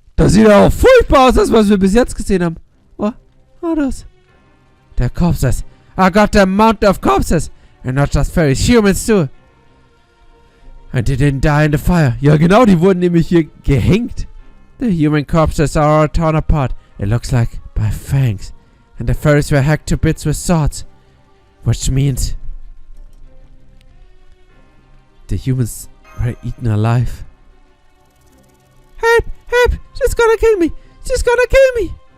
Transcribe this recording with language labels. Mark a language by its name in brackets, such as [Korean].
[German] Das sieht auch furchtbar aus, das was wir bis jetzt gesehen haben. [English] What? Oh, [German] das? [English] The corpses. I got the mountain of corpses. And not just fairies, humans too. And they didn't die in the fire. [German] Ja genau, die wurden nämlich hier gehängt. [English] The human corpses are all torn apart. It looks like by fangs. And the fairies were hacked to bits with swords. Which means the humans were eaten alive. Help! Help! She's gonna kill me! She's gonna kill me!